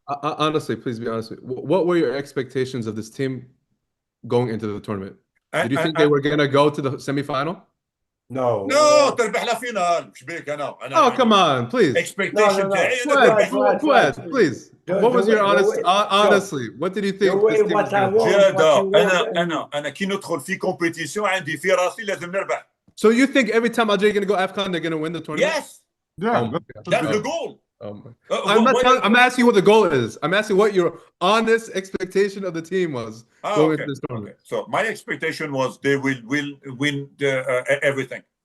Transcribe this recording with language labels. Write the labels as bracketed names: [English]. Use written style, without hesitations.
[English] Honestly, please be honest with me. What were your expectations of this team going into the tournament? Did you think they were going to go to the semifinal? No. [Arabic] تربح لا فينال. مش بيك أنا. [English] Oh, come on, please. Expectation. Fuad, please. What was your honestly? What did you think this team was going to do? [Arabic] أنا كي ندخل في competition عندي في راسي لازم نربح. [English] So you think every time Algeria going to go AFCON they're going to win the tournament? Yes. Yeah. That's the goal. I'm asking what the goal is. I'm asking what your honest expectation of the team was going into this tournament. So my expectation was they will win everything.